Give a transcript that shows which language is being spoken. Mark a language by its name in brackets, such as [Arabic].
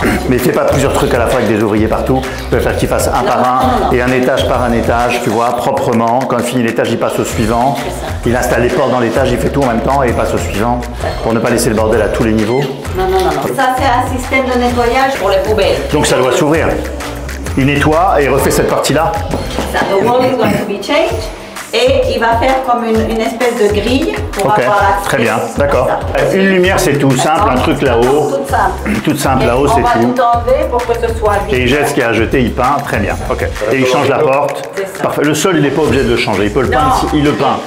[French] Mais il ne fait pas plusieurs trucs à la fois avec des ouvriers partout. Il peut faire qu'il fasse un par un et un étage par un étage, tu vois, proprement. Quand il finit l'étage, il passe au suivant. Il installe les portes dans l'étage, il fait tout en même temps et il passe au suivant. Pour ne pas laisser le bordel à tous les niveaux. Non. Ça, c'est un système de nettoyage pour les poubelles. Donc ça doit s'ouvrir. Il nettoie et il refait cette partie-là. [English] The wall is going to be changed. [French] Et il va faire comme une espèce de grille pour avoir accès. Très bien, d'accord. Une lumière, c'est tout simple, un truc là-haut. Toute simple là-haut, c'est tout. On va tout enlever pour que ce soit vide. Et il jette ce qu'il y a à jeter, il peint, très bien. Ok. Et il change la porte. Parfait. Le sol, il n'est pas obligé de le changer. Il peut le peindre, il le peint.